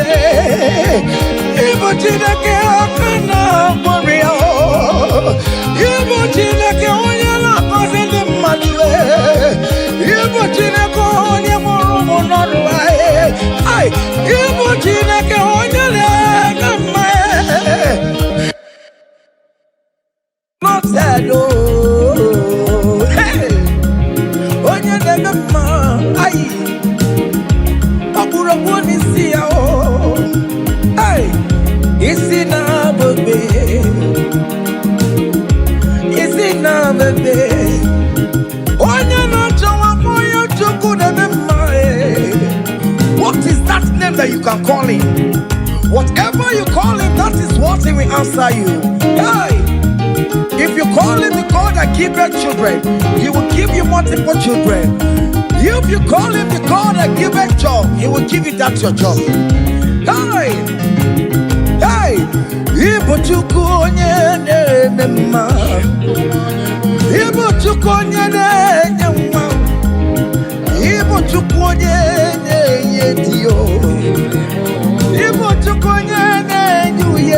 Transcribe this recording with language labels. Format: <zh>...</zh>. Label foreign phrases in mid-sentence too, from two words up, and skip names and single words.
<ig>Ibu Chineke aka na-agbọrọ ya o. Ibu Chineke onye na-akọzi ndị mmadụ e. Ibu Chineke onye mụrụ ụmụ n'ọrụ anyị. Ibu Chineke onye na-ege mma e.</ig> <en>Not sad o.</en> <ig>Onye na-ege mma anyị. Ọkpụrụkpụ n'isi ya o. Isi na-abụbe. Isi na-abụbe. Onye na-achọwa onye Chukwu na-eme mma.</ig> <en>What is that name that you can call him? Whatever you call him, that is what he will answer you. Hey! If you call him the God that giveth children, he will give you multiple children. If you call him the God that giveth job, he will give you that your job. Hey! Hey!</en> <ig>Ibu Chukwu onye na-eme mma. Ibu Chukwu onye na-enye nwa. Ibu Chukwu onye na-enye di o. Ibu Chukwu onye na-enye uye.</ig>